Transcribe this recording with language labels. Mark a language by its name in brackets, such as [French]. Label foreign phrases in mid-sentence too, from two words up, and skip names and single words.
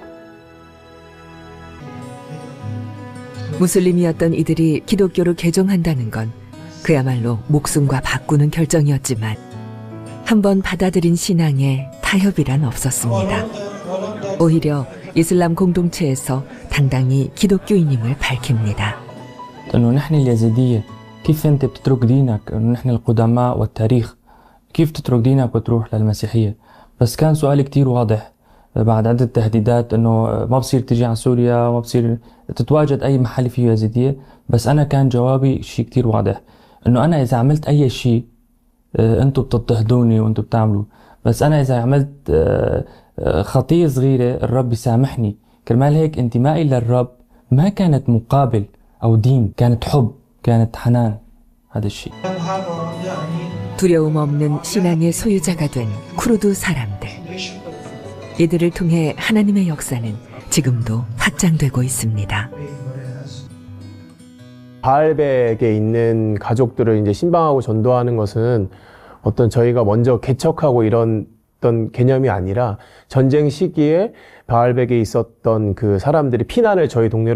[Korean] 무슬림이었던 이들이 기독교로 개종한다는 건 그야말로 목숨과 바꾸는 결정이었지만 한번 받아들인 신앙에 타협이란 없었습니다. 오히려 이슬람 공동체에서 당당히 기독교인임을 밝힙니다. [Arabic] إنه نحن اليزيدية كيف أنت بتترك دينك إنه نحن القدماء والتاريخ كيف تترك دينك وتروح للمسيحية بس كان سؤالي كتير واضح بعد عدة تهديدات إنه ما بصير تجي على سوريا ما بصير تتواجد أي محل فيه يزيدية بس أنا كان جوابي شيء كتير واضح إنه أنا إذا عملت أي شيء أنتوا بتضطهدوني وأنتوا بتعملوا بس أنا إذا عملت خطية صغيرة الرب يسامحني كرمال هيك انتمائي للرب ما كانت مقابل أو دين كانت حب كانت حنان هذا الشيء. [Korean] 두려움 없는 신앙의 소유자가 된 쿠르드 사람들. 이들을 통해 하나님의 역사는 지금도 확장되고 있습니다. 바알백에 있는 가족들을 이제 신방하고 전도하는 것은 어떤 저희가 먼저 개척하고 이런 개념이 아니라 전쟁 시기에 바알백에 있었던 그 사람들이 피난을 저희 동네로